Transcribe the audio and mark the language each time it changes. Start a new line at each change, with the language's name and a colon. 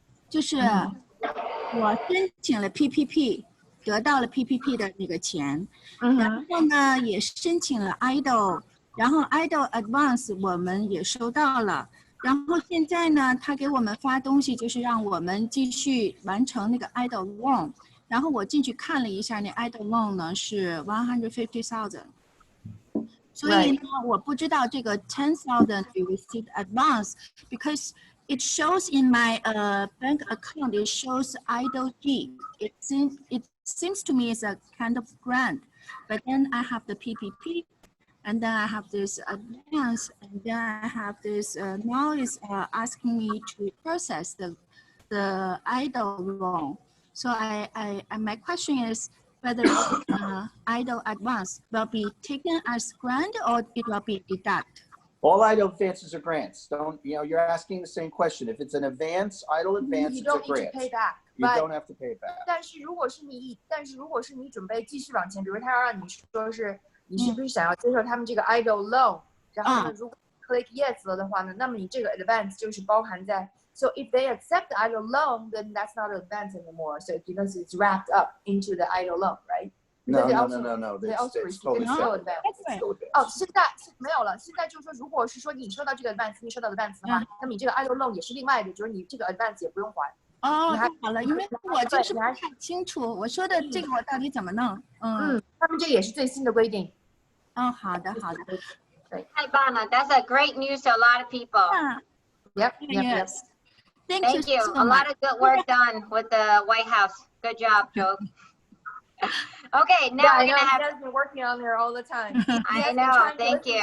Chinese: 就是我申请了 PPP， 得到了 PPP 的那个钱，然后呢也申请了 EIDL， 然后 EIDL ADVANCE 我们也收到了，然后现在呢他给我们发东西，就是让我们继续完成那个 EIDL loan， 然后我进去看了一下，那 EIDL loan 呢是150,000。所以呢，我不知道这个
English: 10,000 you received advance because it shows in my bank account. It shows EIDL G. It seems to me it's a kind of grant, but then I have the PPP, and then I have this advance, and then I have this now is asking me to process the EIDL loan. So my question is, whether EIDL advance will be taken as grant or it will be deducted. All EIDL advances are grants. You're asking the same question. If it's an advance, EIDL advance, you it's a don't grant. need to pay back. You don't have to pay it back.
Chinese: 但是如果是你准备继续往前，比如他要让你说是你是不是想要接受他们这个 EIDL loan， 然后呢，如果 click yes 了的话呢，那么你这个 advance 就是包含在。
English: So if they accept the EIDL loan, then that's not an advance anymore. So because it's wrapped up into the EIDL loan, right? No. They also receive totally
Chinese: advance. 哦，现在没有了。现在就是说，如果是说你收到这个 advance， 你收到的 advance 的话，那么你这个 EIDL loan 也是另外的，就是你这个 advance 也不用还。哦，太好了，因为我就是不太清楚，我说的这个我到底怎么弄？他们这也是最新的规定。好的。对，太棒了
English: ，That's a great news to a lot of people. Yep. Thank you. A lot of good work done with the White House. Good job, Joe. Okay, now we're gonna have. You guys been working on there all the time. I know. Thank you.